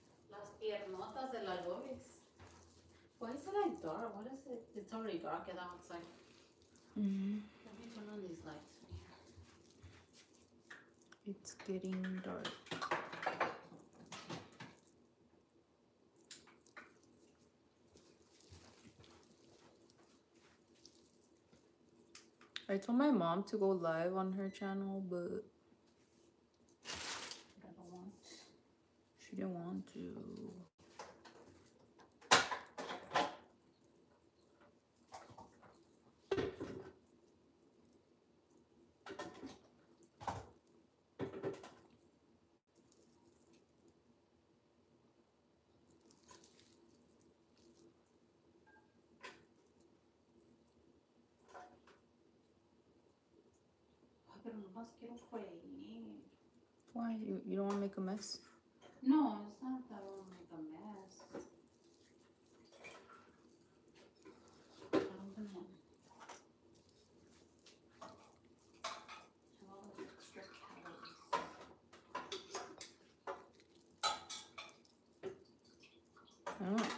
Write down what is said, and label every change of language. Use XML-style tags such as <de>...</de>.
<es>Las piernotas de la Loris.</es> <en>Why is it like dark? What is it? It's already dark outside. Mm-hmm. Let me turn on these lights from here. It's getting dark. I told my mom to go live on her channel, but I don't want. she didn't want to.</en> <es>Pero nomás quiero freír.</es> <en>Why? You don't want to make a mess? No, it's not that I want to make a mess. I'm gonna have all the extra calories.</en>